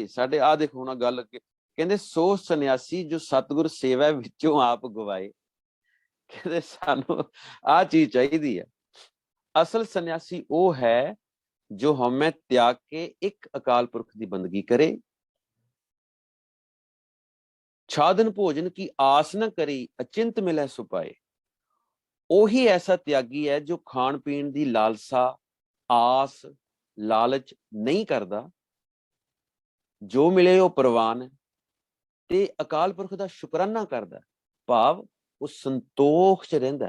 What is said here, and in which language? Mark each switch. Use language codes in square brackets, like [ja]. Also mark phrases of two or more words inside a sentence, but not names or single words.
[pa] ਸਾਡੇ ਆ ਦੇਖੋ ਨਾ ਗੱਲ, ਕਹਿੰਦੇ ਸੋ ਸੰਨਿਆਸੀ ਜੋ ਸਤਿਗੁਰ ਸੇਵਾ ਵਿੱਚੋਂ ਆਪ ਗਵਾਏ। ਕਹਿੰਦੇ ਸਾਨੂੰ ਆ ਚੀਜ਼ ਚਾਹੀਦੀ ਹੈ। ਅਸਲ ਸੰਨਿਆਸੀ ਉਹ ਹੈ ਜੋ ਹਉਮੈ ਤਿਆਗ ਕੇ ਇੱਕ ਅਕਾਲ ਪੁਰਖ ਦੀ ਬੰਦਗੀ करे, ਛਾਦਨ ਭੋਜਨ ਕੀ ਆਸ ਨ ਕਰੀ, ਅਚਿੰਤ ਮਿਲੈ ਸੋ ਪਾਏ। ਉਹੀ ਐਸਾ ਤਿਆਗੀ ਹੈ ਜੋ ਖਾਣ ਪੀਣ ਦੀ ਲਾਲਸਾ, ਆਸ, ਲਾਲਚ ਨਹੀਂ ਕਰਦਾ, ਜੋ ਮਿਲੇ ਉਹ ਪ੍ਰਵਾਨ ਤੇ ਅਕਾਲ ਪੁਰਖ ਦਾ ਸ਼ੁਕਰਾਨਾ ਕਰਦਾ। ਭਾਵ ਉਹ ਸੰਤੋਖ 'ਚ ਰਹਿੰਦਾ।